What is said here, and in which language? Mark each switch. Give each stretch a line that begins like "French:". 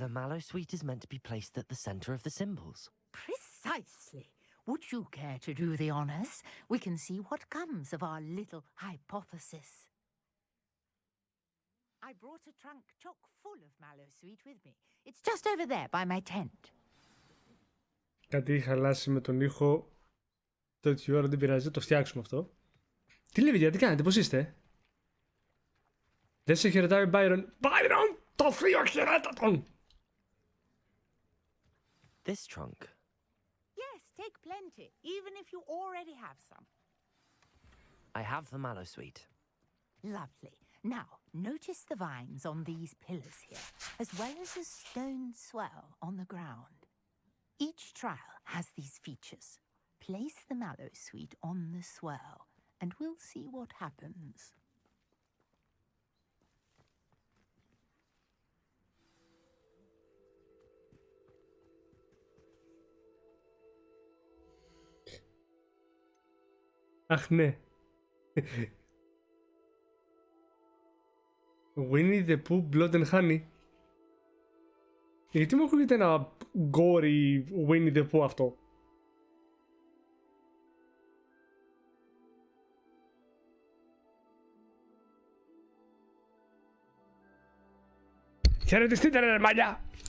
English: the Mallowsweet is meant to be placed at the center of the symbols? Precisely. Would you care to do the honors? We can see what comes of our little hypothesis. I brought a trunk chock full of Mallowsweet with me. It's just over there by my tent.
Greek: Κάτι έχει χαλάσει με τον ήχο. Τέτοια ώρα δεν πειράζει, το φτιάξουμε αυτό. Τι λέει, παιδιά, τι κάνετε, πώς είστε? Δεν σε χαιρετάει ο Byron. Byron, το θείο χαιρέτα τον!
English: This trunk? Yes, take plenty, even if you already have some. I have the Mallowsweet. Lovely. Now, notice the vines on these pillars here, as well as a stone swell on the ground. Each trial has these features. Place the Mallowsweet on the swell, and we'll see what happens.
Greek: Αχ, ναι.
English: Winnie the Pooh, Blood and Honey.
Greek: Γιατί μου ακούγεται ένα gory Winnie the Pooh αυτό? Χαιρετιστείτε ρε μαλλιά!